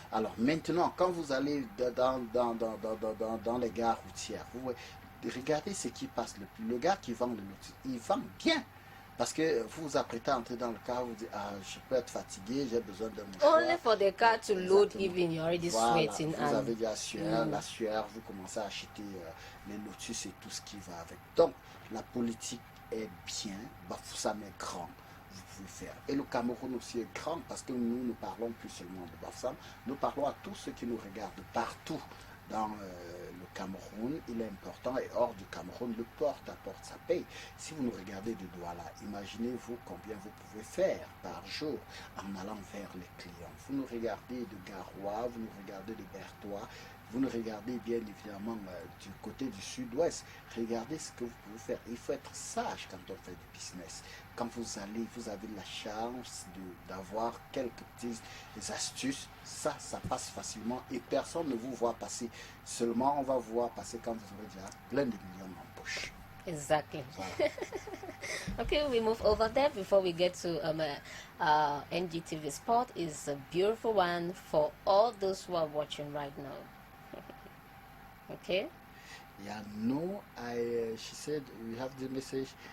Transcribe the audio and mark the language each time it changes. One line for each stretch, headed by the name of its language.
French: Alors maintenant, quand vous allez dans les gares routières, vous voyez, regardez ce qui passe. Le gars qui vend le lotus, il vend bien. Parce que vous vous apprêtez à entrer dans le car, vous dites, je peux être fatigué, j'ai besoin d'un mouchoir.
English: Only for the car to load, even you're already sweating.
French: Vous avez de la sueur, vous commencez à acheter les lotus et tout ce qui va avec. Donc, la politique est bien, Bafoussam est grand, vous pouvez faire. Et le Cameroun aussi est grand, parce que nous ne parlons plus seulement de Bafoussam, nous parlons à tous ceux qui nous regardent partout dans le Cameroun. Il est important, et hors du Cameroun, le porte-à-porte, ça paye. Si vous nous regardez de Douala, imaginez-vous combien vous pouvez faire par jour en allant vers les clients. Vous nous regardez de Garoua, vous nous regardez de Bertois, vous nous regardez bien évidemment du côté du sud-ouest. Regardez ce que vous pouvez faire. Il faut être sage quand on fait du business. Quand vous avez la chance d'avoir quelques petites astuces. Ça passe facilement et personne ne vous voit passer. Seulement, on va vous voir passer quand vous aurez déjà plein de millions en poche.
English: Exactly.
French: Voilà.
English: Okay, we move over there before we get to NGTV Sport. Is a beautiful one for all those who are watching right now. Okay. Yeah, no, she said, we have the message.